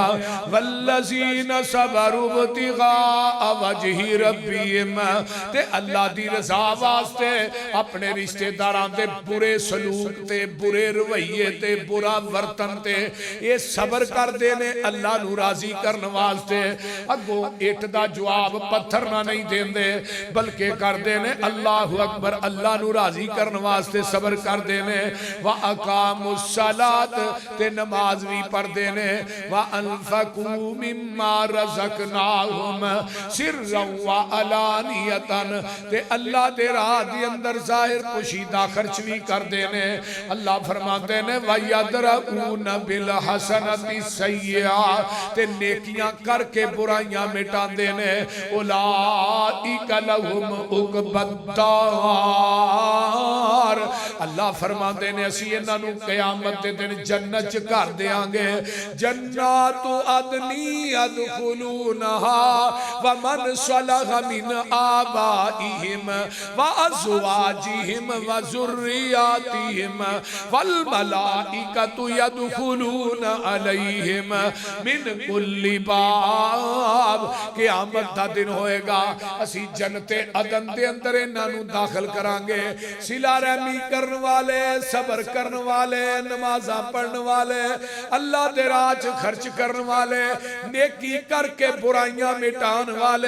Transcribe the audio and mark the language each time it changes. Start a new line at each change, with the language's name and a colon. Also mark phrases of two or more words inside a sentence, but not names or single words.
Arabic: والذين صبروا ابتغاء وجه ربهم,
Punjabi: ਤੇ ਅੱਲਾਹ ਦੀ ਰਜ਼ਾ ਵਾਸਤੇ ਅਪਣੇ ਰਿਸ਼ਤੇਦਾਰਾਂ ਦੇ ਬੁਰੇ ਸਲੂਕ ਤੇ ਬੁਰੇ ਰਵੱਈਏ ਤੇ ਬੁਰਾ ਵਰਤਨ ਤੇ ਯੇ ਸਬਰ ਕਰਤੇ ਨੇ ਅੱਲਾਹ ਨੂ ਰਾਜ਼ੀ ਕਰਨੇ ਵਾਸਤੇ। ਅਗੋਂ ਇੱਟ ਦਾ ਜਵਾਬ ਪੱਥਰ ਨਾ ਨਹੀਂ ਦੇਂਦੇ, ਬਲਕਿ ਕਰਤੇ ਨੇ
Arabic: الله أكبر,
Punjabi: ਅੱਲਾਹ ਨੂ ਰਾਜ਼ੀ ਕਰਨੇ ਵਾਸਤੇ ਸਬਰ ਕਰਤੇ ਨੇ।
Arabic: وأقاموا الصلاة,
Punjabi: ਤੇ ਨਮਾਜ਼ ਭੀ ਪੜ੍ਹਤੇ ਨੇ।
Arabic: وأنفقوا مما رزقناهم سرا وعلانية,
Punjabi: ਤੇ ਅੱਲਾਹ ਦੇ ਰਾਹ ਦੇ ਅੰਦਰ ਜ਼ਾਹਿਰ ਪੋਸ਼ੀਦਾ ਖ਼ਰਚ ਭੀ ਕਰਤੇ ਨੇ। ਅੱਲਾਹ ਫ਼ਰਮਾਤੇ ਨੇ
Arabic: ويدرءون بالحسنة السيئة,
Punjabi: ਤੇ ਨੇਕੀਆਂ ਕਰਕੇ ਬੁਰਾਈਆਂ ਮਿਟਾਤੇ ਨੇ।
Arabic: أولئك لهم عقبى الدار,
Punjabi: ਅੱਲਾਹ ਫ਼ਰਮਾਤੇ ਨੇ ਅਸੀ ਇਨ੍ਹਾਂ ਨੂ ਕ਼ਯਾਮਤ ਦੇ ਦਿਨ ਜੰਨਤ ਚ ਘਰ ਦੇਂਗੇ।
Arabic: جنات عدن يدخلونها ومن صلح من آبائهم وأزواجهم وذرياتهم والملائكة يدخلون عليهم من كل باب.
Punjabi: ਕ਼ਯਾਮਤ ਦਾ ਦਿਨ ਹੋਏਗਾ, ਅਸੀ ਜੰਨਤੇ ਅਦਨ ਦੇ ਅੰਦਰ ਇਨ੍ਹਾਂ ਨੂ ਦਾਖ਼ਿਲ ਕਰਾਂਗੇ। ਸਿਲਾ ਰਹਿਮੀ ਕਰਨੇ ਵਾਲੇ, ਸਬਰ ਕਰਨੇ ਵਾਲੇ, ਨਮਾਜ਼ਾਂ ਪੜ੍ਹਨੇ ਵਾਲੇ, ਅੱਲਾਹ ਦੇ ਰਾਹ ਚ ਖ਼ਰਚ ਕਰਨੇ ਵਾਲੇ, ਨੇਕੀ ਕਰਕੇ ਬੁਰਾਈਆਂ ਮਿਟਾਨੇ ਵਾਲੇ।